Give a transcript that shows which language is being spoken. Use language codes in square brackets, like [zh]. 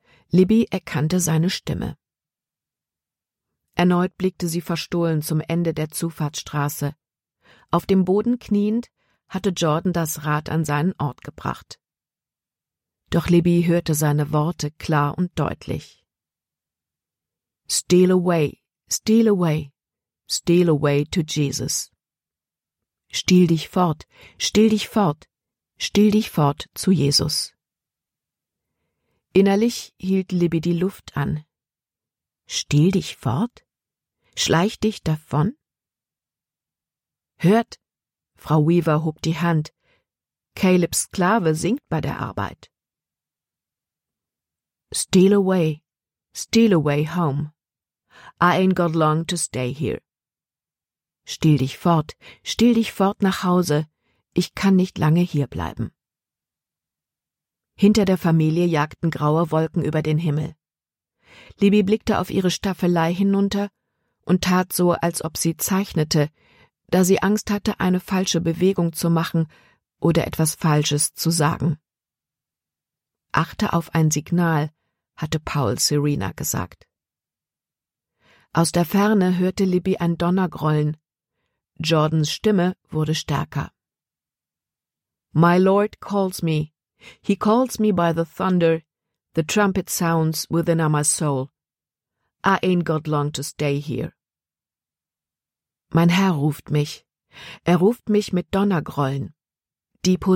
[de] Libby erkannte seine Stimme. Erneut blickte sie verstohlen zum Ende der Zufahrtsstraße. Auf dem Boden kniend, hatte Jordan das Rad an seinen Ort gebracht. Doch Libby hörte seine Worte klar und deutlich. [en] »Steal away, steal away, steal away to Jesus. [de] Stiehl dich fort, stiehl dich fort, stiehl dich fort zu Jesus.« Innerlich hielt Libby die Luft an. »Stehl dich fort? Schleich dich davon?« »Hört!« Frau Weaver hob die Hand. »Calebs Sklave singt bei der Arbeit.« [en] »Steal away, steal away home. I ain't got long to stay here.« [de] Steh dich fort nach Hause. Ich kann nicht lange hier bleiben.« Hinter der Familie jagten graue Wolken über den Himmel. Libby blickte auf ihre Staffelei hinunter und tat so, als ob sie zeichnete, da sie Angst hatte, eine falsche Bewegung zu machen oder etwas Falsches zu sagen. »Achte auf ein Signal«, hatte Paul Serena gesagt. Aus der Ferne hörte Libby ein Donnergrollen. Jordans Stimme wurde stärker. [en] »My Lord calls me. He calls me by the thunder. The trumpet sounds within my soul. I ain't got long to stay here.« [de] »Mein Herr ruft mich. Er ruft mich mit Donnergrollen. Die Position